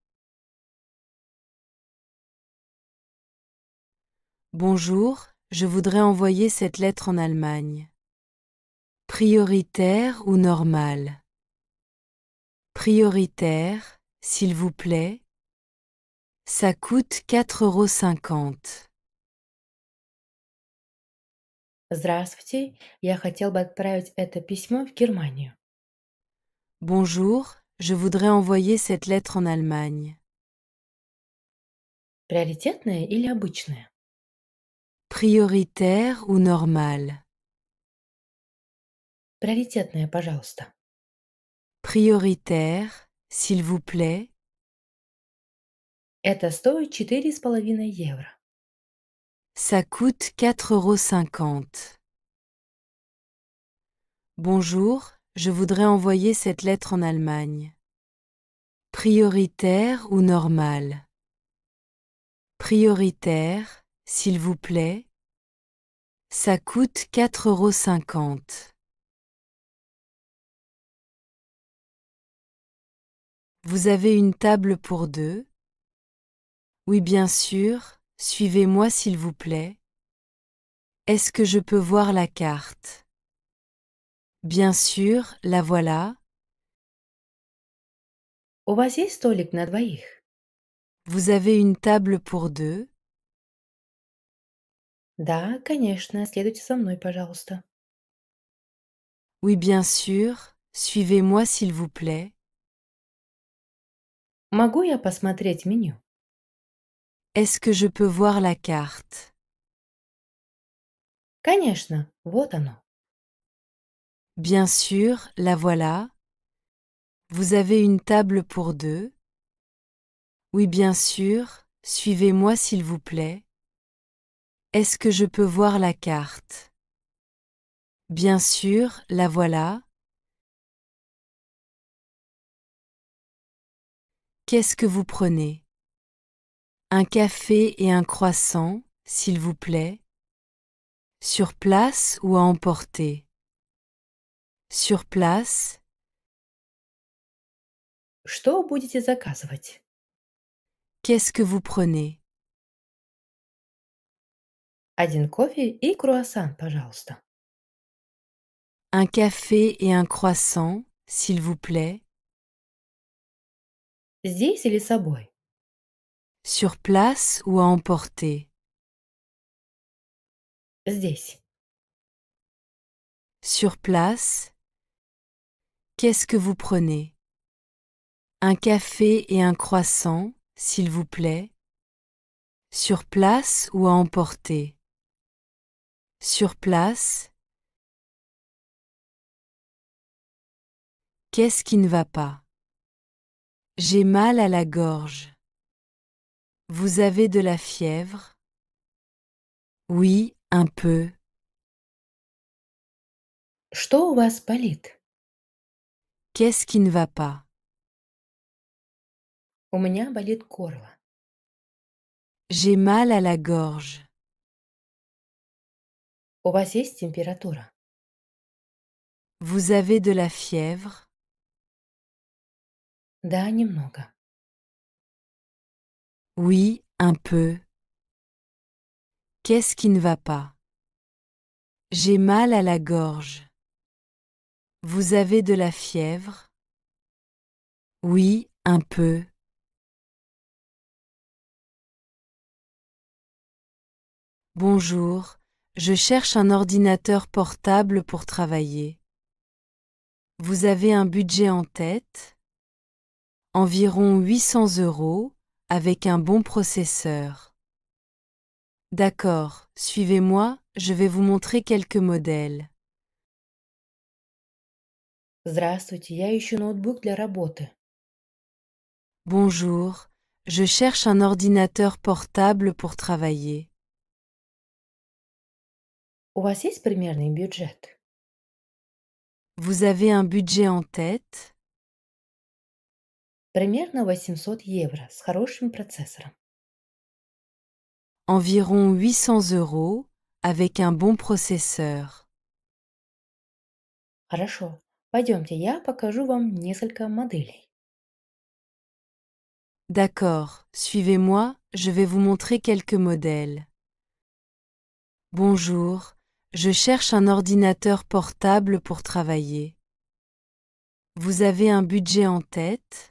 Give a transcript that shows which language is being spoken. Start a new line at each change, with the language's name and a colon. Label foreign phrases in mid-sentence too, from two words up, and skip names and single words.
French: Bonjour, je voudrais envoyer cette lettre en Allemagne. Prioritaire ou normal? Prioritaire, s'il vous plaît. Ça coûte 4,50 €.
Russian: Здравствуйте, я хотел бы отправить это письмо в Германию.
French: Bonjour, je voudrais envoyer cette lettre en Allemagne.
Russian: Приоритетное или обычное?
French: Prioritaire ou normal?
Russian: Приоритетное, пожалуйста.
French: Prioritaire, s'il vous plaît.
Russian: Это стоит 4,5 евро.
French: Ça coûte 4,50 €. Bonjour, je voudrais envoyer cette lettre en Allemagne. Prioritaire ou normal? Prioritaire, s'il vous plaît. Ça coûte 4,50 €. Vous avez une table pour deux? Oui, bien sûr, suivez-moi s'il vous plaît. Est-ce que je peux voir la carte? Bien sûr, la voilà.
Russian: У вас есть столик на двоих?
French: Vous avez une table pour deux?
Russian: Да, конечно, следуйте за мной, пожалуйста.
French: Oui, bien sûr, suivez-moi s'il vous plaît.
Russian: Могу я посмотреть меню?
French: Est-ce que je peux voir la carte?
Russian: Конечно, вот оно.
French: Bien sûr, la voilà. Vous avez une table pour deux? Oui, bien sûr, suivez-moi s'il vous plaît. Est-ce que je peux voir la carte? Bien sûr, la voilà. Qu'est-ce que vous prenez? Un café et un croissant, s'il vous plaît. Sur place ou à emporter? Sur place.
Russian: Что будете заказывать?
French: Qu'est-ce que vous prenez?
Russian: Один кофе и круассан, пожалуйста.
French: Un café et un croissant, s'il vous plaît.
Russian: Здесь или с собой?
French: Sur place ou à emporter?
Russian: Здесь.
French: Sur place. Qu'est-ce que vous prenez? Un café et un croissant, s'il vous plaît. Sur place ou à emporter? sur place. Qu'est-ce qui ne va pas? J'ai mal à la gorge. Vous avez de la fièvre? Oui, un peu.
Russian: Что у вас болит?
French: Qu'est-ce qui ne va pas?
Russian: У меня болит горло.
French: J'ai mal à la gorge.
Russian: У вас есть температура?
French: Vous avez de la fièvre?
Russian: Да, немного.
French: Oui, un peu. Qu'est-ce qui ne va pas? J'ai mal à la gorge. Vous avez de la fièvre? Oui, un peu. Bonjour, je cherche un ordinateur portable pour travailler. Vous avez un budget en tête? Environ 800 € avec un bon processeur. D'accord, suivez-moi, je vais vous montrer quelques modèles.
Russian: Здравствуйте, я ищу ноутбук для работы.
French: Bonjour, je cherche un ordinateur portable pour travailler.
Russian: У вас есть примерный бюджет?
French: Vous avez un budget en tête?
Russian: Примерно 800 евро с хорошим процессором.
French: Environ 800 € avec un bon processeur.
Russian: Хорошо. Пойдемте, я покажу вам несколько моделей.
French: D'accord, suivez-moi, je vais vous montrer quelques modèles. Bonjour, je cherche un ordinateur portable pour travailler. Vous avez un budget en tête?